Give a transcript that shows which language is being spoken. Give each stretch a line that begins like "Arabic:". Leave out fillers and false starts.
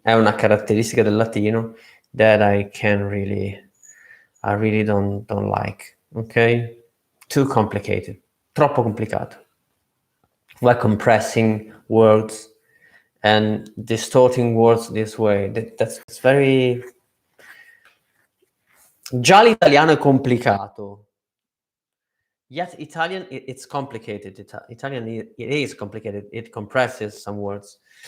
Italian: È una caratteristica del latino
English: that I really don't like. Okay? Too complicated.
Italian: Troppo complicato.
English: Like compressing words and distorting words this way. That's very...
Italian: Già l'italiano è complicato.
English: Yet Italian, it's complicated. Italian, it is complicated. It compresses some words.